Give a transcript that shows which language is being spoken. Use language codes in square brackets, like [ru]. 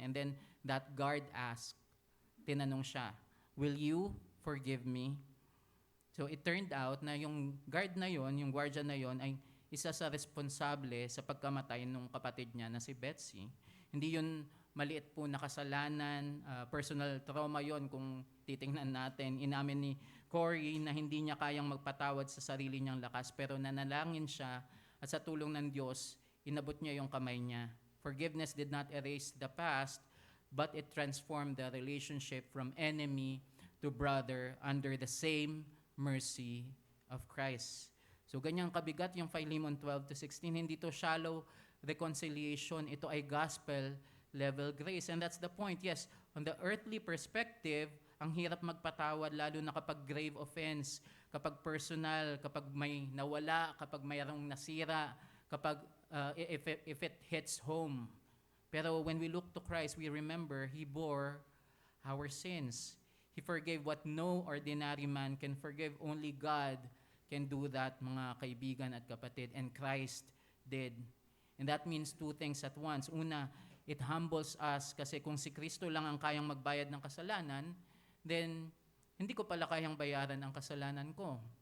[en] And then that guard asked, [tl] tinanong siya, [en] will you forgive me? [tl] So it turned out na yung guard na yon, yung guardian na yon, ay isa sa responsable sa pagkamatay ng kapatid niya na si Betsy. Hindi yun maliit po na kasalanan, personal trauma yon kung titingnan natin. Inamin ni Corey na hindi niya kayang magpatawad sa sarili niyang lakas, pero nanalangin siya at sa tulong ng Diyos, inabot niya yung kamay niya. [en] Forgiveness did not erase the past, but it transformed the relationship from enemy to brother under the same mercy of Christ. [tl] So ganyang kabigat yung Philemon 12-16. Hindi to shallow reconciliation. Ito ay [en] gospel level grace. And that's the point. [tl] Yes, [en] on the earthly perspective, [tl] ang hirap magpatawad lalo na kapag grave offense, kapag personal, kapag may nawala, kapag mayroong nasira, kapag [en] if it hits home. Pero when we look to Christ, we remember He bore our sins. He forgave what no ordinary man can forgive. Only God can do that, [tl] mga kaibigan at kapatid. [en] And Christ did. And that means two things at once. [tl] Una, [en] it humbles us [tl] kasi kung si Kristo lang ang kayang magbayad ng kasalanan, then hindi ko pala kayang bayaran ang kasalanan ko.